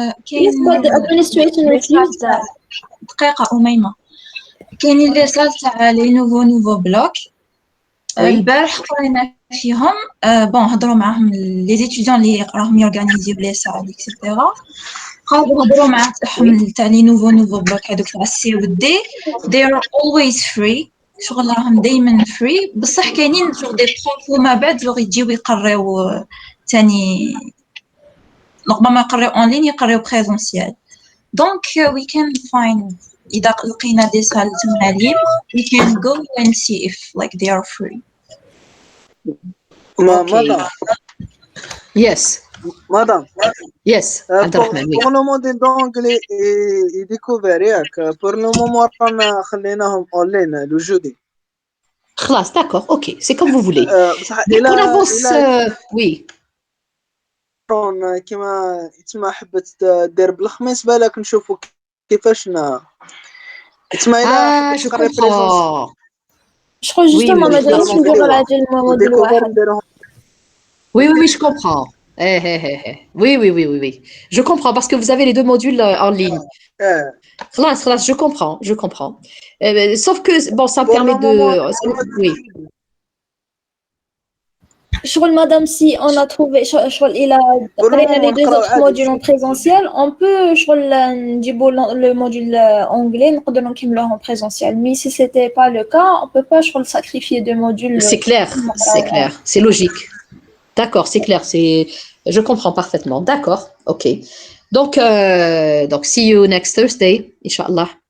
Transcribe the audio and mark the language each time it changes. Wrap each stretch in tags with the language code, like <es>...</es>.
<en>Yes, but the administration refused that.</en> <ar>دقيقة أميمة. كاين اللي صار تاع لي نوفو بلوك. البارح قرينا فيهم بون هضروا معاهم لي زيتيديون اللي راهم يورغانيزيو لي سال اكسيتيرا. قعدوا هضروا مع تاعهم تاع لي نوفو بلوك هذوك تاع السي والدي.</ar> <en>They are always free.</en> <ar>شغل راهم دايما فري بصح كاينين شغل دي بروف وما بعد جوغ يجيو يقريو تاني ربما يقريو اون لين يقريو بريزونسيال دونك</ar> <en>we can find</en> <ar>إذا لقينا دي سال تما libre</ar> <en>we can go and see if like they are free.</en> <fr>Madame.</fr> <en>Yes.</en> <fr>Madame.</fr> <en>Yes.</en> <fr>Pour le modèle d'anglais et découvert pour le moment</fr> <ar>رانا خليناهم</ar> <fr>en ligne le jeudi. خلاص d'accord, ok, c'est comme vous voulez. On avance, oui.</fr> <ar>كما تسمى حبت دير بالخميس بالك نشوفوا كيفاش تسمى إلا</ar> <fr>je comprends. Je crois justement</fr> <ar>ما جايش نديروا العجل موديل واحد.</ar> <fr>Oui, je comprends. Oui. Je comprends parce que vous avez les deux modules en ligne. Khlas, je comprends. Sauf que, bon, ça me permet de... Oui. شغل madame, si on a trouvé شغل</fr> <ar>إلى قرينا</ar> <fr>les deux autres modules en présentiel, on peut شغل</fr> <ar>نجيبوا</ar> <fr>le module anglais</fr> <ar>نقدروا نكملوه</ar> <fr>en présentiel. Mais si c'était pas le cas, on peut pas شغل sacrifier deux modules. C'est clair, c'est logique. D'accord, c'est clair, je comprends parfaitement. D'accord, ok. Donc,</fr> <en>see you next Thursday, Inch'Allah.</en>